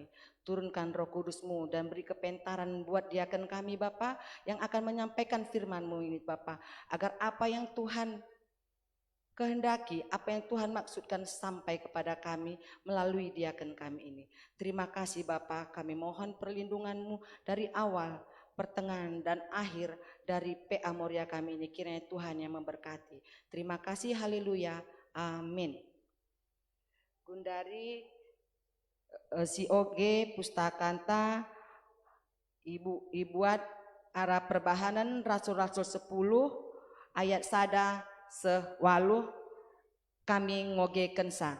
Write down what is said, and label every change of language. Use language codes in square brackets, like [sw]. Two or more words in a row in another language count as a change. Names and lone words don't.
[id] Turunkan Roh Kudus-Mu dan beri kepentaran buat diaken kami Bapa yang akan menyampaikan firman-Mu ini Bapa, agar apa yang Tuhan kehendaki, apa yang Tuhan maksudkan sampai kepada kami melalui diaken kami ini. Terima kasih Bapa, kami mohon perlindungan-Mu dari awal, pertengahan dan akhir dari PA Moria kami ini, kiranya Tuhan yang memberkati. Terima kasih, haleluya, amin. [btx] Gundari COG Pustakanta Ibuat arah perbahanan Rasul-Rasul 10 ayat sada sewaluh kami ngoge kensa.